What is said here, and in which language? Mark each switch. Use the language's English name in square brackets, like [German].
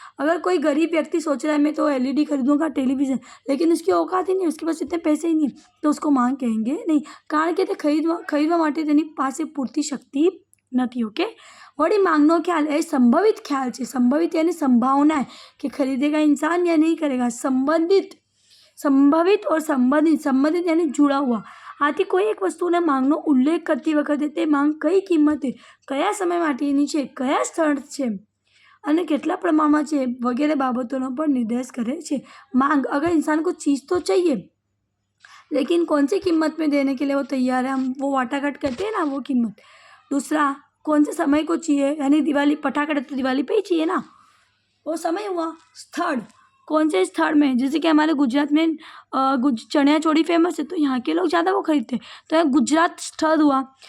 [Hindi] अगर कोई गरीब व्यक्ति सोच रहा है मैं तो LED खरीदूंगा टेलीविज़न, लेकिन उसकी औकात ही नहीं, उसके पास इतने पैसे ही नहीं, तो उसको मांग कहेंगे नहीं। [Gujarati] कारण कि ते खरीदवा माटे तेनी पासे पूरती शक्ति नहीं। [Hindi] ओके, वही मांगनो ख्याल है संभवित ख्याल है। संभवित यानी संभावना है कि खरीदेगा इंसान या नहीं करेगा। संभवित और संबंधित यानी जुड़ा हुआ। [Gujarati] आથી કોઈ એક વસ્તુના માંગનો ઉલ્લેખ કરતી વખતે તે માંગ કઈ કિંમતે, કયા સમય માટેની છે, કયા સ્થળ છે અને કેટલા પ્રમાણમાં છે વગેરે બાબતોનો પણ નિર્દેશ કરે છે। [Hindi] मांग, अगर इंसान को चीज़ तो चाहिए लेकिन कौन सी कीमत में देने के लिए वो तैयार है, हम वो वाटाघाट करते हैं ना, वो कीमत। दूसरा, कौन से समय को चाहिए, यानी दिवाली पटाखा तो दिवाली पे ही चाहिए ना, वो समय हुआ। स्थल, कौन से स्थल में, जैसे कि हमारे गुजरात में चनिया चोली फेमस है तो यहाँ के लोग ज़्यादा वो खरीदते हैं, तो यहाँ गुजरात स्थल हुआ।